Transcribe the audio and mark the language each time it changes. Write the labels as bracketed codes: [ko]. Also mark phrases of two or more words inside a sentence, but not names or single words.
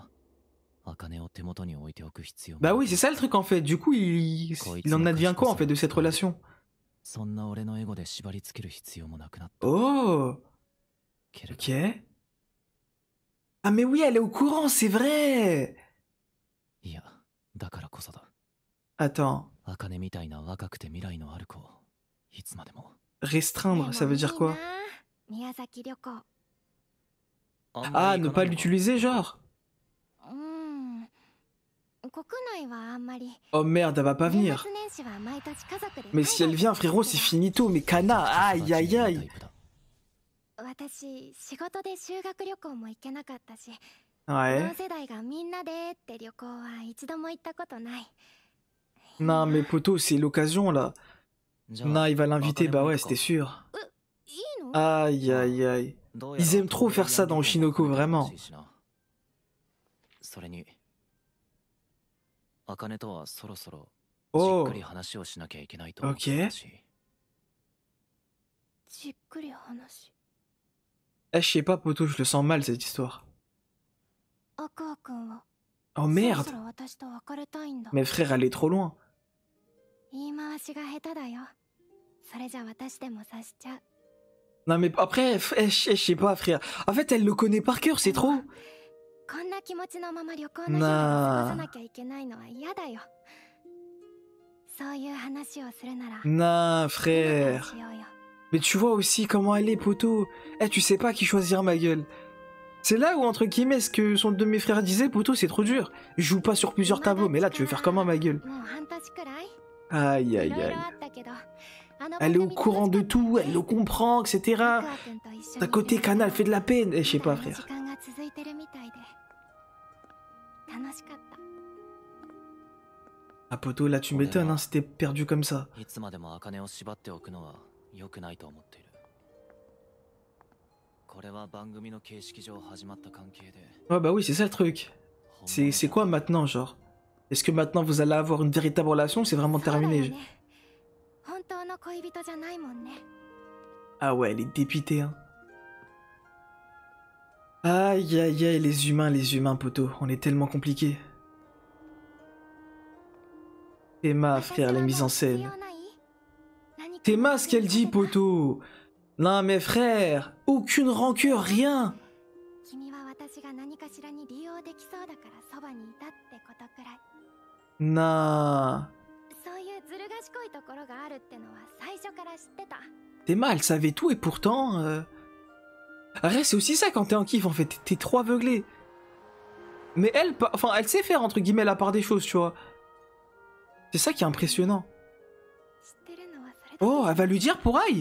[fr] Bah oui, c'est ça le truc en fait. Du coup, il en advient quoi en fait de cette relation? Oh. Ok. Ah mais oui, elle est au courant, c'est vrai. [ja] いや、だからこそだ。 [fr] Attends, [ja] 茜みたいな若くて未来のある子をいつまでも。 [fr] restreindre, ça veut dire quoi? [ja] 宮崎旅行。 [fr] Ah, ne pas l'utiliser, genre? [ja] 国内はあんまり。 [fr] Oh merde, elle va pas [ja] 年 [fr] venir. [ja] 末年始は毎年家族で。 [fr] Mais si elle vient, frérot, c'est finito. Mais Kana, aïe aïe aïe. [ja] 私仕事で修学旅行も行けなかったし、 [fr] Ouais. [ja] 同世代がみんなでって旅行は一度も行ったことない。 [fr] Non, mais poto, c'est l'occasion là. Non, il va l'inviter, bah ouais, c'était sûr. [ja] いいの？ [fr] Aïe aïe aïe. Ils aiment trop faire ça dans Oshinoko, vraiment. [ja] それに茜とはそろそろじっ [fr] Oh, [ja] くり話をしなきゃいけないと思って [fr] ok. [ja] たし。じっくり話。 [fr] Eh, je sais pas, poto, je le sens mal cette histoire. [ja] アクア君は [fr] Oh [ja] そろ [fr] merde. [ja] そろ私と別れたいんだ。 [fr] Mais frère, elle est trop loin. [ja] 言い回しが下手だよ。それじゃ私でも察しちゃう。 [fr] Non, mais après, je sais pas, frère. En fait, elle le connaît par cœur, c'est trop. [ja] こんな気持ちのまま旅行の日々を過ごさなきゃいけないのは嫌だよ。そういう話をするなら [fr] Non, [ja] 今から [fr] frère. [ja] しようよ。 [fr] Mais tu vois aussi comment elle est, poto. Eh, tu sais pas qui choisir, ma gueule. C'est là où, entre guillemets, ce que son de mes frères disait, poto, c'est trop dur. Je joue pas sur plusieurs tableaux, mais là, tu veux faire comment, ma gueule? [ja] もう半年くらい [fr] Aïe [ja] い [fr] aïe [ja] ろいろ [fr] aïe. [ja] あったけど、あの [fr] Elle est [ja] 番 [fr] au [ja] 組 [fr] courant de [ja] 楽しかった [fr] tout, elle le comprend, etc. [ja] アクア君と一緒に [fr] D'un côté, Kana, elle fait de la peine. Eh, je sais pas, [ja] 時 [fr] frère. [ja] 間が続いてるみたいで楽しかった。 [fr] Ah, poto, là, tu m'étonnes, hein, c'était perdu comme ça. [ja] いつまでも茜を縛っておくのは良くないと思っている。これは番組の形式上始まった関係で。 [fr] Ouais, bah oui, c'est ça le truc. C'est quoi maintenant, genre? Est-ce que maintenant vous allez avoir une véritable relation ou c'est vraiment [ja] そうだよ [fr] terminé? [ja] ね。本当の恋人じゃないもんね。 [fr] Ah ouais, elle est dépitée, hein. Aïe aïe aïe, les humains, poto. On est tellement compliqués. Théma, frère, la mise en scène. Théma, ce qu'elle dit, poto. Non, mais frère, aucune rancœur, rien. [ja] 君は私が何かしらに利用できそうだからそばにいたってことくらい。 [fr] Non. [ja] そういうずる賢いところがあるってのは最初から知ってた。 [fr] Théma, elle savait tout et pourtant... Arrête, c'est aussi ça quand t'es en kiff, en fait. T'es trop aveuglé. Mais elle, enfin, elle sait faire, entre guillemets, la part des choses, tu vois. C'est ça qui est impressionnant. [ja] 知ってるのはそれだけ。 [fr] Oh, elle va lui dire pour Aïe?